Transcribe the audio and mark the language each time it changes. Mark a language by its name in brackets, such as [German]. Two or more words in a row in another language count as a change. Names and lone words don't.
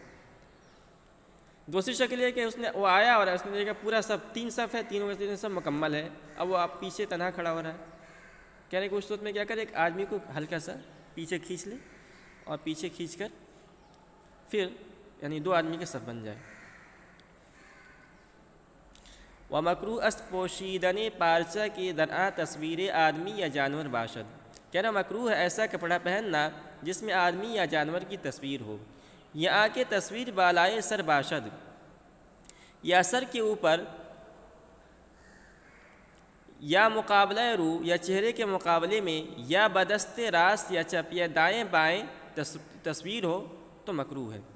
[Urdu] دوسری شکل یہ کہ وہ آیا اور اس نے دیکھا پورا صف 3 صف ہے، تینوں کے صف مکمل ہے، اب وہ آپ پیچھے تنہا کھڑا ہو رہا ہے، کہہ رہے کہ اس صورت میں کیا کرے، ایک آدمی کو ہلکا سا پیچھے کھینچ لے اور پیچھے کھینچ کر پھر یعنی 2 آدمی کے صف بن جائے۔ [Persian] ومکروہ است پوشیدن پارچہ کی درآ تصویر آدمی یا جانور باشد، [Urdu] کہنا مکروہ ہے ایسا کپڑا پہننا جس میں آدمی یا جانور کی تصویر ہو، یا کہ [Persian] تصویر بالائے سر باشد، [Urdu] یا سر کے اوپر، یا [Persian] مقابلہ رو [Urdu] یا چہرے کے مقابلے میں، یا [Persian] بدست راست یا چپ [Urdu] یا دائیں بائیں تصویر ہو تو مکروہ ہے۔